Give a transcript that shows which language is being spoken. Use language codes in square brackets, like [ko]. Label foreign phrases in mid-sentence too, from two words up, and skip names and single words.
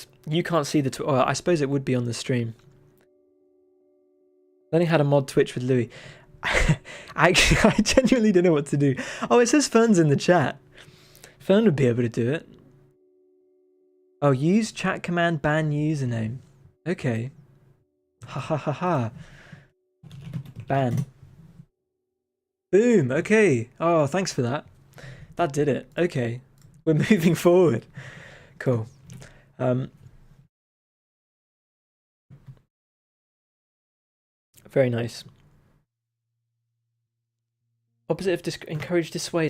[en] You can't see the I suppose it would be on the stream. Learning how to mod Twitch with Louis. I genuinely don't know what to do. Oh, it says Fern's in the chat. Fern would be able to do it. Oh, use chat command ban username. Okay. Ha ha ha ha. Ban. Boom. Okay. Oh, thanks for that. That did it. Okay. We're moving forward. Cool. Very nice. Opposite of encourage, dissuade.